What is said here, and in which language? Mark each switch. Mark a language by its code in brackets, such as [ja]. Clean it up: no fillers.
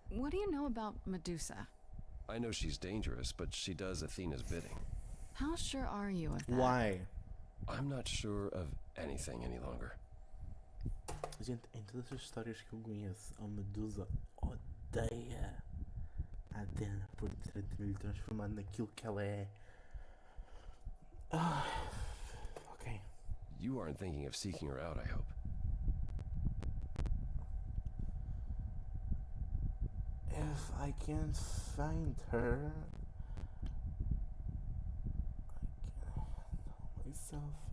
[en] What do you know about Medusa? I know she's dangerous, but she does Athena's bidding. How sure are you of that? Why? I'm not sure of anything any longer. [pt] Gente, em todas as histórias que eu conheço, a Medusa odeia a Athena por ter lhe transformado naquilo que ela é. Ah, ok. [en] You aren't thinking of seeking her out, I hope. If I can't find her, I can't handle myself.